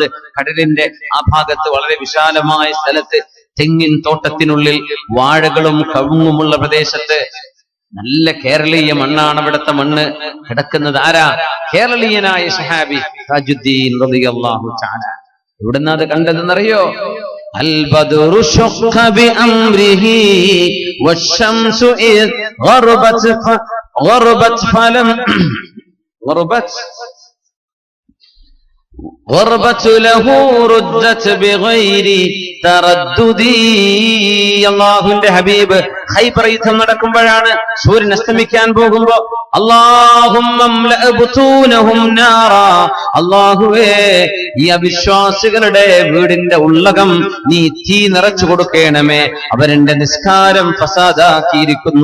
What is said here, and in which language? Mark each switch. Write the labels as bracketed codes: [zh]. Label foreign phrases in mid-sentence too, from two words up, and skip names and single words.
[ml] കടലിന്റെ ആ ഭാഗത്ത് വളരെ വിശാലമായ സ്ഥലത്ത് തെങ്ങിൻ തോട്ടത്തിനുള്ളിൽ വാഴകളും കവുങ്ങുമുള്ള പ്രദേശത്ത് നല്ല കേരളീയ മണ്ണാണ് അവിടുത്തെ മണ്ണ്. കിടക്കുന്നത് ആരാ? കേരളീയനായ സഹാബി താജുദ്ദീൻ [ar] رضي الله تعالى. [ml] എവിടുന്നാ അത് കണ്ടതെന്നറിയോ? [ar] البدر شق بأمره والشمس إذ غربت فلم غربت له ردت بغير تردد. [ml] അല്ലാഹുവിന്റെ ഹബീബ് ഖൈബർ യുദ്ധം നടക്കുമ്പോഴാണ്, സൂര്യൻ അസ്തമിക്കാൻ പോകുമ്പോ, [ar] اللهم املأ بطونهم نارا, [ml] അല്ലാഹുവേ ഈ അവിശ്വാസികളുടെ വീടിന്റെ ഉള്ളകം നീ തീ നിറച്ചു കൊടുക്കണമേ, അവരെന്റെ നിസ്കാരം ഫസാദാക്കിയിരിക്കുന്നു.